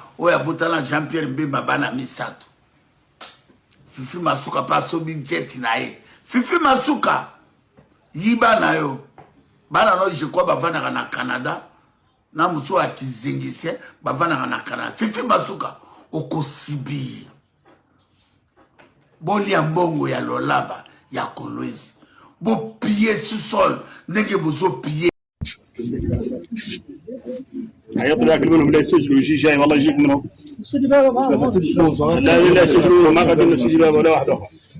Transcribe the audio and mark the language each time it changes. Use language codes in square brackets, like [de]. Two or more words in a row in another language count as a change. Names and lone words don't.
[ln] oya botala Jean-Pierre Mbemba bana misato Fifi Masuka pa sobi jet na ye Fifi Masuka yiba na yo bana no [fr] je crois [ln] bavana na Canada na muso akizingise bavana na Canada Fifi Masuka okosibi boli ya mbongo ya Lualaba ya Kolwezi bo [fr] piller sous sol [ln] nenge bozo piller [ar] حيطلع لك منهم لا يسجلوا يجي جاي والله يجيك منهم لا يسجلوا ما قدروا نفس الجواب ولا واحد اخر